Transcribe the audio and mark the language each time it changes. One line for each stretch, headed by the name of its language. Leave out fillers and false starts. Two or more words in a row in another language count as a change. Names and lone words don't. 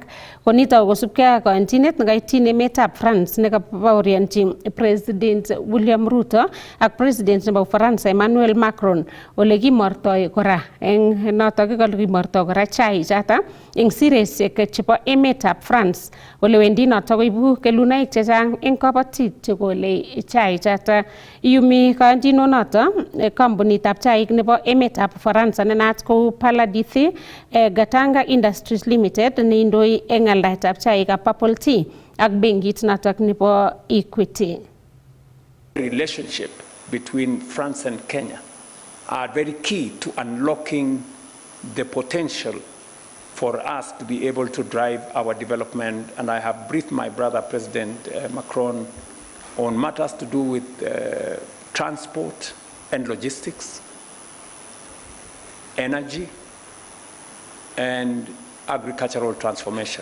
Kalenjin: Konito kosubkei ak koyonchinet nekaityin emetab France nekabaorionchi President William Ruto ak President nebo Ufaransa Emmanuel Macron ole kimortoi kora eng notok kimortoi kora chai chata eng siresiek chebo emetab France ole wendi notok koibu kelunoik chechang eng kabatik chekole chai chata. Iyumi koyonchinonoto kampunitab chaik nebo emetab Ufaransa nenaat kou Paladith Gatanga Industries Limited neindoi eng aldaetab chaikab
English: purple tea
Kalenjin: ak benkit notok nebo Equity.
English: Relationship between France and Kenya are very key to unlocking the potential for us to be able to drive our development, and I have briefed my brother President Macron on matters to do with transport and logistics, energy, and agricultural transformation.